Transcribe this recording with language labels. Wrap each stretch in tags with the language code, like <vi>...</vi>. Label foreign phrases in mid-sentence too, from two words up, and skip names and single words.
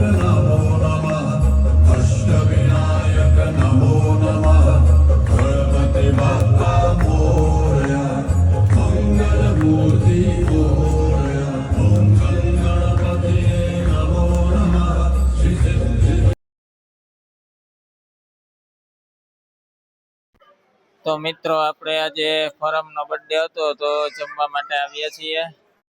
<sa>नमो नमः अष्टविनायक नमो नमः</sa> <mr>गणपति बाप्पा मोरया मंगलमूर्ति मोरया</mr> <sa>ॐ गणपते नमो नमः श्रीसिद्धि</sa> <gu>તો મિત્રો આપણે આજે ફરમનો બર્થડે હતો તો જમવા માટે આવ્યા છીએ</gu>